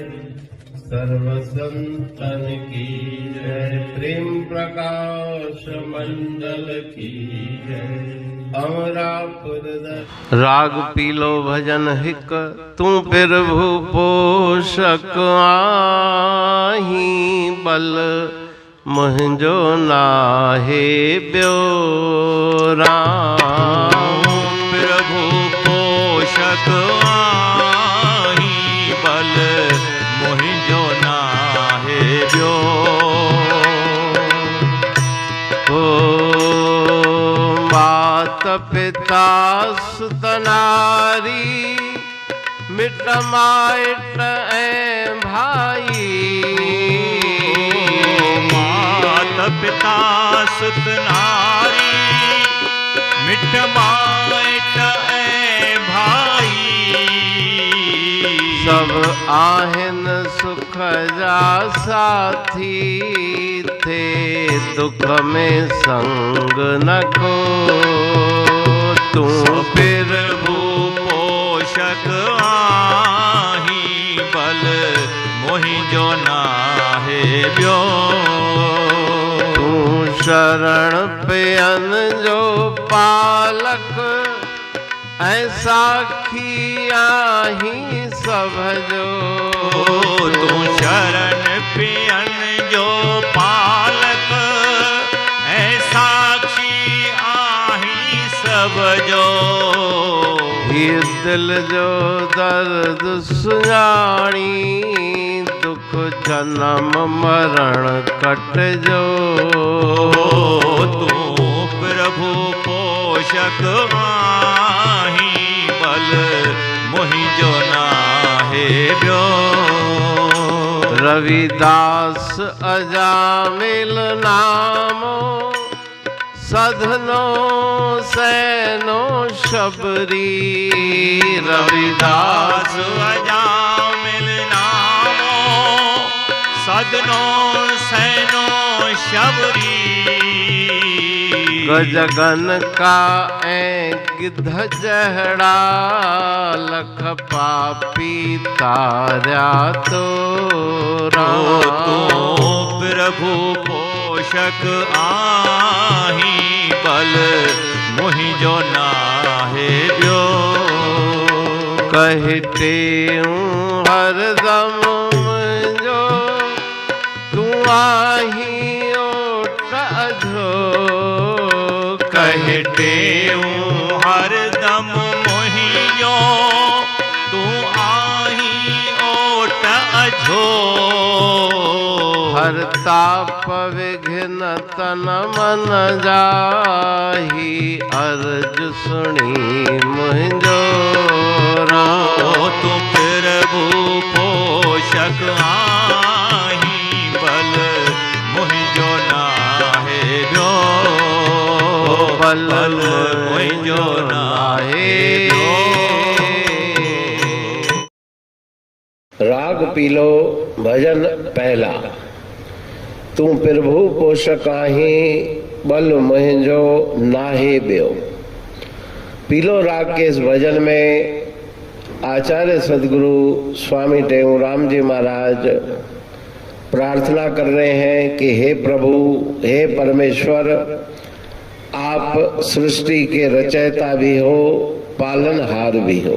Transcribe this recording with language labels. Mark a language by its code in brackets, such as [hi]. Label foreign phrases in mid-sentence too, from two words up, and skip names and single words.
[sd] सर्व संतन की जय। प्रेम प्रकाश मंडल की जय। राग पीलो भजन हिक तू प्रभु पोषक आही बल मुंहिंजो नाहे ॿियो राम। प्रभु पोषक आही बल मुंहिंजो नाहे ॿियो। मात पिता सुत नारी मिट माइट ऐं भाई। मात पिता सुत नारी मिट माइट ऐं भाई। सब आहिनि सुख जा साथी थे दुख में संग न को। तू प्रभु पोषक आही बल मुंहिंजो नाहे ॿियो। तू शरण पियन जो पालक ऐं साखी आही सभ जो। तू शरण पियन जो पालक ऐं साक्षी आही सभ जो। हीअ दिल जो दर्द सुञाणी दुख जन्म मरण कटजो। तू प्रभु पोषक आही बल मुंहिंजो नाहे ॿियो। रविदास अजामिल नामो सधनो सैनो शबरी। रविदास अजामिल नामो सधनो सैनो शबरी। गजगन का ऐं गिद्ध जहड़ा लख पापी तारिया तो तू प्रभु पोषक आही बल मुंहिंजो नाहे ॿियो। [hi] कहते हूँ [sd] हरदम मुंहिंजो तू आही ओट अधो। [hi] कहते हूँ [sd] हरदम मुंहिंजो तू आही ओट अझो। हर ताप विघ्न तन मन जाही अर्ज सुणी मुंहिंजो राम। तू प्रभु पोषक आही बल मुंहिंजो नाहे ॿियो। बल मुंहिंजो नाहे ॿियो। राग पीलो भजन पहला। तू प्रभु पोषक आही बल मुंहिंजो नाहे ॿियो। [hi] पीलो राग के इस भजन में आचार्य सदगुरु स्वामी टेऊराम जी महाराज प्रार्थना कर रहे हैं कि हे प्रभु, हे परमेश्वर, आप सृष्टि के रचयिता भी हो, पालनहार भी हो।